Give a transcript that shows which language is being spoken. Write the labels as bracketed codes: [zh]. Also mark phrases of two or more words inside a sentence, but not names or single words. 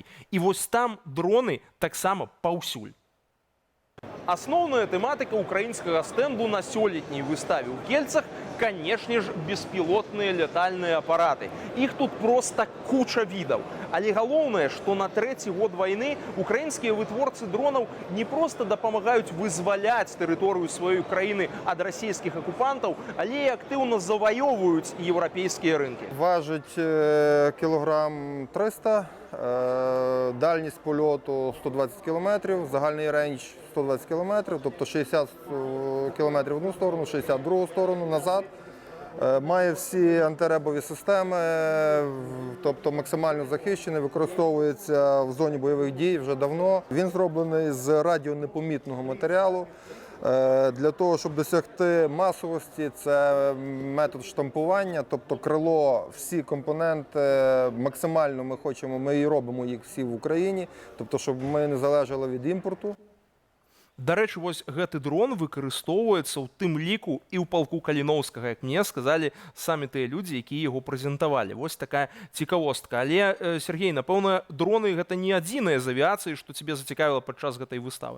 [be] І вось там дроны таксама паўсюль. Асноўная тэматыка украінскага стэнду на сёлетняй выставе ў Кельцах, канешне ж, беспілотныя летальныя апараты. Іх тут проста куча відаў. Але галоўнае, што на 3-й год вайны украінскія вытворцы дронаў не проста дапамагаюць вызваляць тэрыторыю сваёй краіны ад расійскіх акупантаў, але і актыўна заваёвваюць еўрапейскія рынкі. [uk] Важить кілограм 300, дальність польоту 120 кілометрів, загальний рейндж 120 кілометрів, тобто 60 кілометрів в одну сторону, 60 в другу сторону, назад. Має всі антиребові системи, тобто максимально захищений, використовується в зоні бойових дій вже давно. Він зроблений з радіонепомітного матеріалу. Для того, щоб досягти масовості, це метод штампування, тобто крило, всі компоненти максимально ми і робимо їх всі в Україні, тобто щоб ми не залежали від імпорту. [be] Дарэчы, вось гэты дрон выкарыстоўваецца ў тым ліку і ў палку Каліноўскага, як мне сказалі самі тыя людзі, якія яго прэзентавалі. Вось такая цікавостка. Але, Сергей, напэўна, дроны гэта не адзіныя з авіяцыі, што цябе зацікавіла падчас гэтай выставы.